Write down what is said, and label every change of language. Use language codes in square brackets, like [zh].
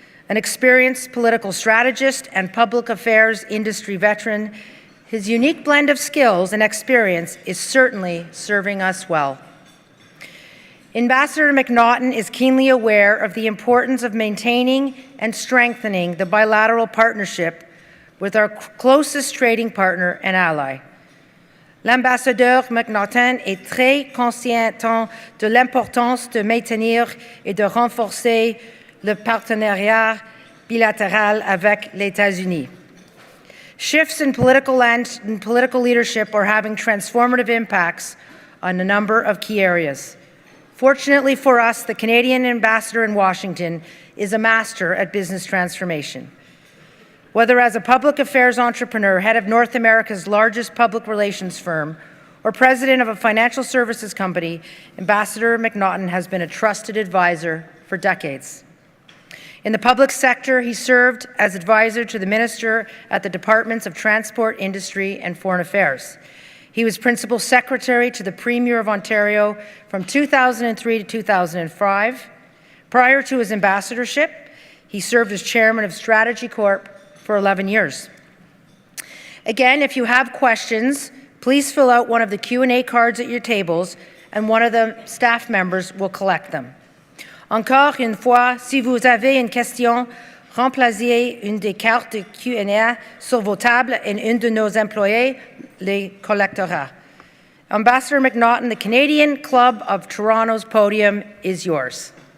[en] An experienced political strategist and public affairs industry veteran, his unique blend of skills and experience is certainly serving us well. Ambassador MacNaughton is keenly aware of the importance of maintaining and strengthening the bilateral partnership with our closest trading partner and ally. [fr] L'ambassadeur MacNaughton est très conscient de l'importance de maintenir et de renforcer le partenariat bilatéral avec les États-Unis. [en] Shifts in political leadership are having transformative impacts on a number of key areas. Fortunately for us, the Canadian ambassador in Washington is a master at business transformation. Whether as a public affairs entrepreneur, head of North America's largest public relations firm, or president of a financial services company, Ambassador MacNaughton has been a trusted advisor for decades. In the public sector, he served as advisor to the minister at the Departments of Transport, Industry, and Foreign Affairs. He was principal secretary to the Premier of Ontario from 2003 to 2005. Prior to his ambassadorship, he served as chairman of Strategy Corp for 11 years. Again, if you have questions, please fill out one of the Q&A cards at your tables, and one of the staff members will collect them. [fr] Encore une fois, si vous avez une question, remplacez une des cartes de Q&A sur vos tables et un de nos employés les collectera. [en] Ambassador MacNaughton, the Canadian Club of Toronto's podium is yours.